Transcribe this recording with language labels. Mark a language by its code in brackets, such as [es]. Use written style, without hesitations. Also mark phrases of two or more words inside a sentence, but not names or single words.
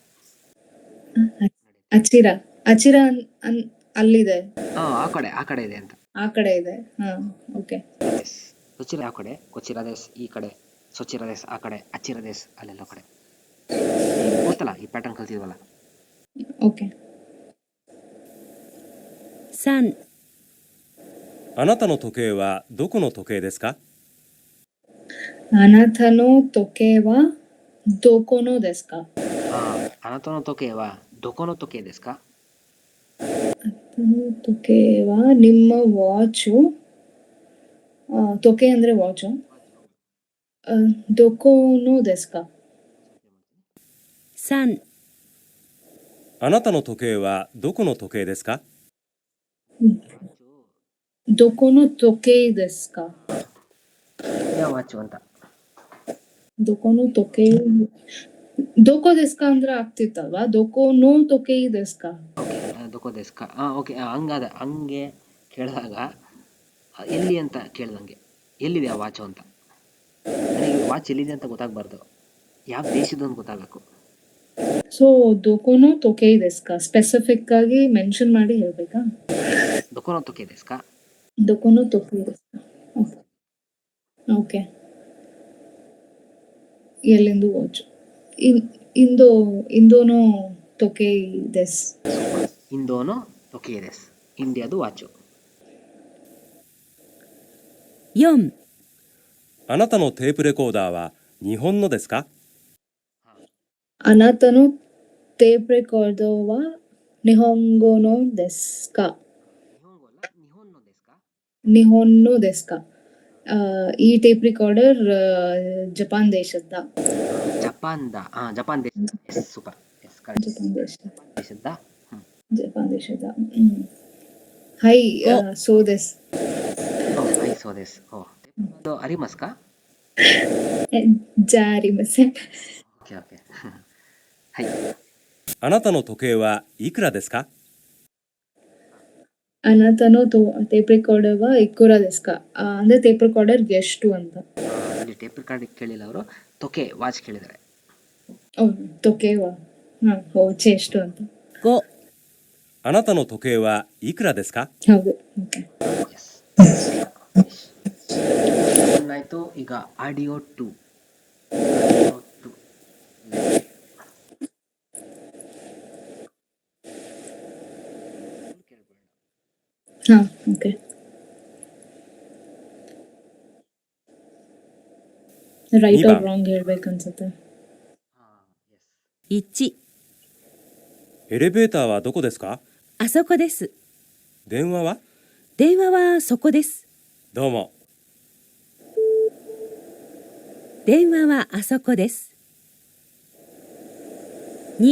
[kn] ಅಚಿರ ಅಲ್ಲಿದೆ. ಆ ಕಡೆ ಇದೆ ಅಂತ. ಆ ಕಡೆ ಇದೆ. ಓಕೆ. ಸುಚಿರ ಯಾವ ಕಡೆ? [ja] こちらです [kn] ಈ ಕಡೆ, [ja] そちらです [kn] ಆ ಕಡೆ, [ja] あちらです [kn] ಅಲ್ಲೆಲ್ಲ ಕಡೆ. ಗೊತ್ತಲ್ಲ ಈ ಪ್ಯಾಟರ್ನ್ ಕಲ್ತಿದ್ವಲ್ಲ. ಓಕೆ. [ja] 3、あなたの時計はどこの時計ですか？あなたの時計はどこのですか? あなたの時計はどこの時計ですか? あなたの時計は [kn] ನಿಮ್ಮ ವಾಚು. ತೊಕೆ ಅಂದ್ರೆ ವಾಚು. [ja] どこのですか? 3、あなたの時計はどこの時計ですか？どこの時計ですか? [kn] ಯಾವ ವಾಚು ಅಂತ. [ja] どこの時計どこですか [kn] ಅಂದ್ರೆ ಆಗ್ತಿತ್ತಲ್ವಾ? [ja] どこの時計ですか? ಓಕೆ どこですか. [kn] ಓಕೆ ಹಂಗೆ ಕೇಳಿದಾಗ ಎಲ್ಲಿ ಅಂತ ಕೇಳ್ದಂಗೆ ಎಲ್ಲಿದೆ ಆ ವಾಚು ಅಂತ. ನನಗೆ ವಾಚ್ ಎಲ್ಲಿದೆ ಅಂತ ಗೊತ್ತಾಗಬಾರ್ದು, ಯಾವ ದೇಶದ್ದು ಅಂತ ಗೊತ್ತಾಗಬೇಕು. ಸೊ [ja] どこの時計ですか [kn] ಸ್ಪೆಸಿಫಿಕ್ ಆಗಿ ಮೆನ್ಷನ್ ಮಾಡಿ ಹೇಳ್ಬೇಕಾ? [ja] どこの時計ですか? どこの時計ですか. ಓಕೆ. [kn] ಎಲ್ಲಿಂದು ವಾಚು? [ja] インドの時計です. インドの時計です [kn] ಇಂಡಿಯಾದು ವಾಚು. [ja] 4、あなたのテープレコーダーは日本のですか？あなたのテープレコーダーは日本語のですか? 日本のですか? 日本のですか? [kn] ಈ [en] tape recorder [kn] ಜಪಾನ್ ದೇಶದ. ಜಪಾನ್ ದೇಶ. ಸೂಪರ್. ಜಪಾನ್ ದೇಶದ. ಜಪಾನ್ ದೇಶದ. [ja] はいそうです. はいそうです。ありますか? ಜಾರಿಮಸ್. [kn] ಓಕೆ. ಹೈ. [ja] あなたの時計はいくらですか？あなたのテープレコーダーはいくらですか [kn] ಅಂದ್ರೆ ಟೇಪ್ ರೆಕಾರ್ಡರ್ ಎಷ್ಟು ಅಂತ. ಇಲ್ಲಿ [en] tape record [kn] ಕೇಳಿಲ್ಲ ಅವರು, ತೊಕೆ ವಾಚ್ ಕೇಳಿದ್ದಾರೆ. ಓ ತೊಕೆವಾ, ವಾಚ್ ಎಷ್ಟು ಅಂತ. [ja] 5、あなたの時計はいくらですか？ [kn] ಹೌದು. ಓಕೆ. ಏನಾಯ್ತು ಈಗ ಆಡಿಯೋ 2. ಹಾ ಓಕೆ. [en] right or wrong [kn] ಹೇಳ್ಬೇಕನ್ಸುತ್ತೆ. [ja] 1、エレベーターはどこですか？あそこです。電話は？電話はそこです。どうも。電話はあそこです。2、